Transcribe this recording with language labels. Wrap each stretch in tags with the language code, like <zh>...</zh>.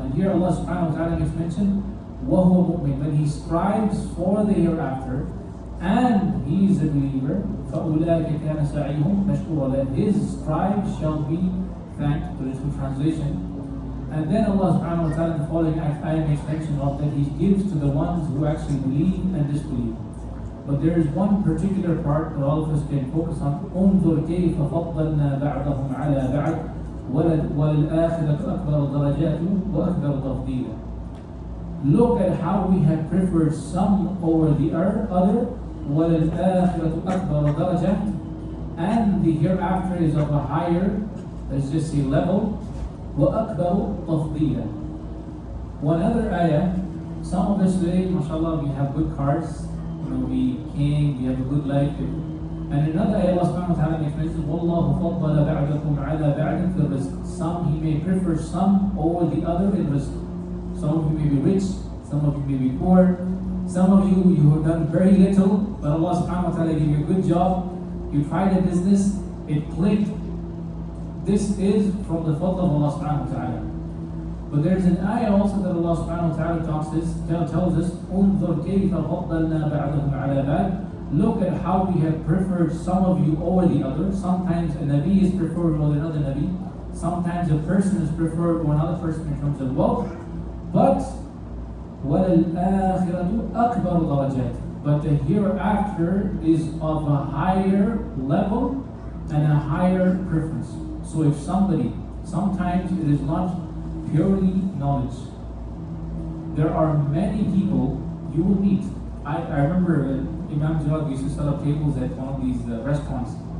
<en>And here Allah subhanahu wa ta'ala makes mention,</en> <ar>وَهُوَ مُؤْمِنٌ,</ar> <en>when he strives for the hereafter and he is a believer,</en> <ar>فَأُولَٰئِكَ كَانَ سَعِيهُمْ مَشْكُورًا,</ar> <en>that his strive shall be thanked. To this translation. And then Allah subhanahu wa ta'ala in the following ayah makes mention of that He gives to the ones who actually believe and disbelieve. But there is one particular part that all of us can focus on.</en> <ar>انظر كيف فضلنا بعضهم على بعض وللآخرة أكبر درجات وأكبر تفضيلا.</ar> <en>Look at how we have preferred some over the other.</en> <ar>وَلَلْآخِرَةُ أَكْبَرُ دَرَجَةٍ,</ar> <en>and the hereafter is of a higher, let's just say, level.</en> <ar>وَأَكْبَرُ تَفْضِيلًا.</ar> <en>One other ayah, some of us today, mashallah, we have good cars, we king, we have a good life. And another ayah, Allah subhanahu wa ta'ala makes mention,</en> <ar>وَاللَّهُ فَضَّلَ بَعْدَكُمْ عَلَى بَعْدٍ فِي الرِّزْقِ.</ar> <en>Some He may prefer some over the other in rizq. Some of you may be rich, Some of you may be poor. Some of you have done very little, but Allah subhanahu wa ta'ala gave you a good job. You tried a business, it clicked. This is from the fadl of Allah subhanahu wa ta'ala. But there's an ayah also that Allah subhanahu wa ta'ala tells us,</en> <ar>انظر كيف فضلنا بعضهم على بعض.</ar> <en>Look at how we have preferred some of you over the others. Sometimes a Nabi is preferred over another Nabi. Sometimes a person is preferred over another person in terms of wealth. But</en> <ar>وَلَلْآخِرَةُ أَكْبَرُ دَرَجَاتٍ.</ar> <en>But the hereafter is of a higher level and a higher preference. So if somebody, sometimes it is not purely knowledge. There are many people you will meet. I remember Imam Jawad used to set up tables at one of these restaurants.</en>